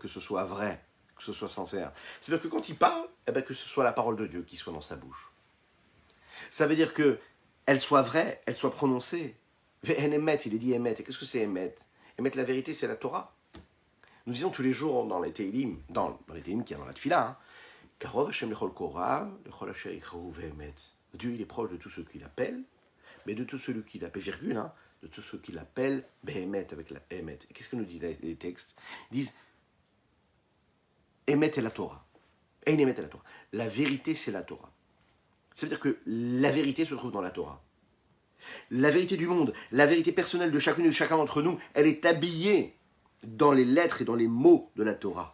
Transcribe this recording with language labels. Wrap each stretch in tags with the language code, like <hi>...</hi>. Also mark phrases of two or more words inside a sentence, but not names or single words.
<fr>Que ce soit vrai, que ce soit sincère. C'est-à-dire que quand il parle, que ce soit la parole de Dieu qui soit dans sa bouche. Ça veut dire qu'elle soit vraie, elle soit prononcée. Emet, il est dit Emet. Et qu'est-ce que c'est Emet? Emet, la vérité, c'est la Torah. Nous disons tous les jours dans les Télim, dans les Télim qui est dans la Tfila,</fr> <he>קרוב השם לכל קוראיו, לכל אשר יקראוהו באמת.</he> <fr>Dieu, il est proche de tout ce qu'il appelle, mais de tout celui qu'il appelle, virgule, de tout ce qu'il appelle Behemet, avec la Emet. Et qu'est-ce que nous disent les textes? Ils disent Emet est la Torah.</fr> <he>אין אמת</he> <fr>est la Torah. La vérité, c'est la Torah. Ça veut dire que la vérité se trouve dans la Torah. La vérité du monde, la vérité personnelle de chacune et de chacun d'entre nous, elle est habillée dans les lettres et dans les mots de la Torah.</fr>